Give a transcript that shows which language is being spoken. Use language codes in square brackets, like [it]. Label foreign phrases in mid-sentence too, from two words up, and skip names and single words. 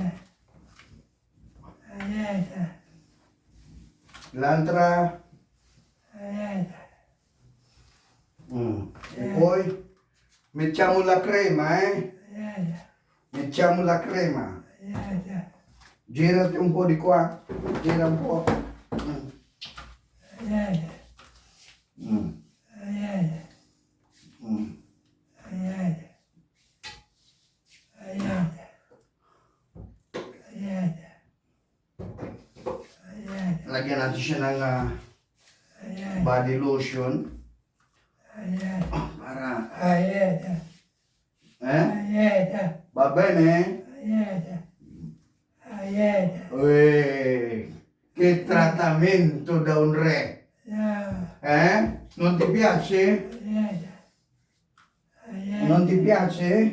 [it] L'altra. E poi mettiamo la crema, Mettiamo la crema. Girati un po' di qua. Gira un po'. [tl] Lagyan natin siya ng body lotion. [it] Para va bene? Che trattamento da un re. Non ti piace? Non ti piace?